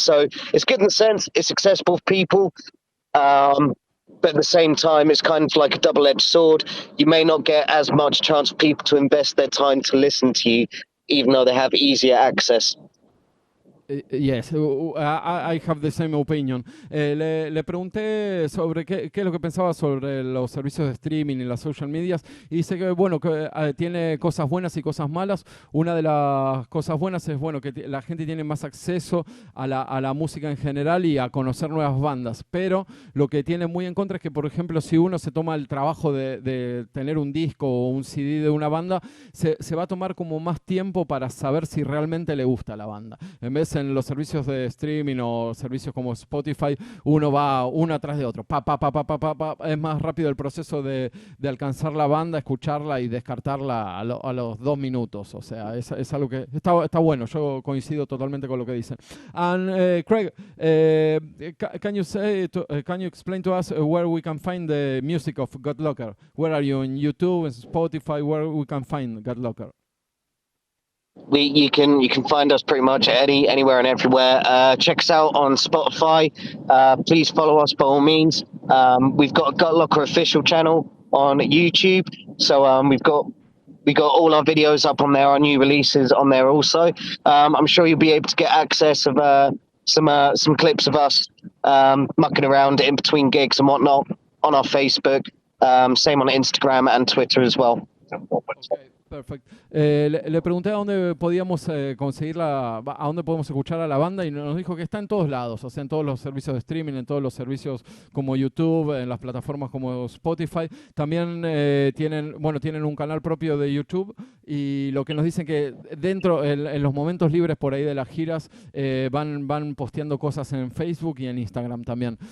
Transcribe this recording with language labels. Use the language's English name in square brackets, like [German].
[English] So it's good in the sense it's accessible for people, but at the same time, it's kind of like a double-edged sword. You may not get as much chance for people to invest their time to listen to you, even though they have easier access. Yes, I have the same opinion. [Spanish] Le pregunté sobre qué es lo que pensaba sobre los servicios de streaming y las social medias, y dice que, bueno, que tiene cosas buenas y cosas malas. Una de las cosas buenas es, bueno, que la gente tiene más acceso a la música en general y a conocer nuevas bandas, pero lo que tiene muy en contra es que, por ejemplo, si uno se toma el trabajo de tener un disco o un CD de una banda, se va a tomar como más tiempo para saber si realmente le gusta la banda. En vez en los servicios de streaming o servicios como Spotify, uno va uno atrás de otro. Es más rápido el proceso de alcanzar la banda, escucharla y descartarla a los 2 minutos. O sea, es algo que está bueno. Yo coincido totalmente con lo que dicen. [English] And Craig, can you explain to us where we can find the music of GUTLOCKER? Where are you, in YouTube and Spotify? Where we can find GUTLOCKER? You can find us pretty much anywhere and everywhere. Check us out on Spotify. Please follow us by all means. We've got a GUTLOCKER official channel on YouTube, so we got all our videos up on there, our new releases on there also. I'm sure you'll be able to get access of some clips of us mucking around in between gigs and whatnot on our Facebook. Same on Instagram and Twitter as well. Okay. Perfecto. [Spanish] Le pregunté a dónde podíamos a dónde podemos escuchar a la banda y nos dijo que está en todos lados, o sea, en todos los servicios de streaming, en todos los servicios como YouTube, en las plataformas como Spotify. También tienen un canal propio de YouTube, y lo que nos dicen que dentro, en los momentos libres por ahí de las giras, van posteando cosas en Facebook y en Instagram también.